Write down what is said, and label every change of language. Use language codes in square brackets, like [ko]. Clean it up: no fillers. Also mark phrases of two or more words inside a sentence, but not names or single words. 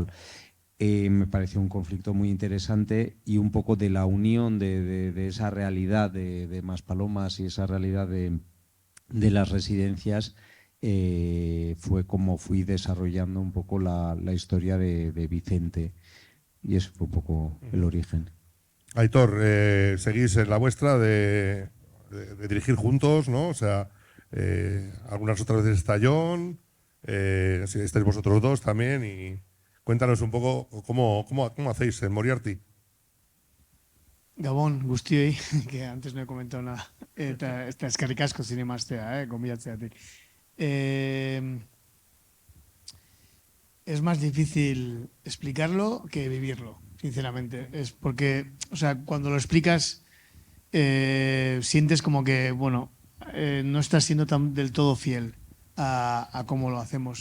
[es] Me pareció un conflicto muy interesante y un poco de la unión de esa realidad de Maspalomas y esa realidad de las residencias fue como fui desarrollando un poco la historia de Vicente, y ese fue un poco el origen. Aitor, seguís en la vuestra de dirigir juntos, ¿no? O sea, algunas otras veces está Jon, si estáis vosotros dos también, y cuéntanos un poco cómo hacéis en Moriarty. [eu] Gabon, guztioi, [es] que antes no he comentado nada. [eu] Eta eskerrik asko zinemastea, gonbidatzeatik. [es] Es más difícil explicarlo que vivirlo, sinceramente. Es porque, o sea, cuando lo explicas, sientes como que, bueno, no estás siendo del todo fiel a cómo lo hacemos.